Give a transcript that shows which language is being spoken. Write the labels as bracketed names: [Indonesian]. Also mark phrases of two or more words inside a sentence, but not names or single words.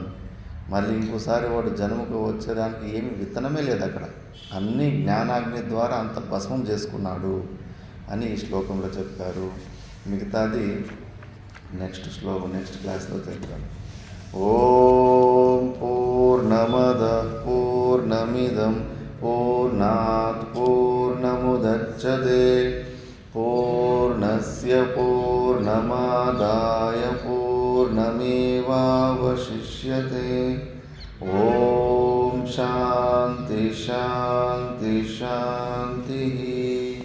[Telugu] మళ్ళీ ఇంకోసారి వాడు జన్మకు వచ్చేదానికి ఏమి విత్తనమే లేదు అక్కడ. అన్నీ జ్ఞానాగ్ని ద్వారా అంత భస్మం చేసుకున్నాడు అని ఈ శ్లోకంలో చెప్పారు. మిగతాది [English] next class [Telugu] చెప్తాను. [Sanskrit] ఓం పూర్ణమద పూర్ణమిదం పూర్ణాత్ పూర్ణముదచ్యతే పూర్ణస్య పూర్ణమాదాయ పూర్ణమేవావశిష్యతే. ఓం శాంతి శాంతి శాంతి.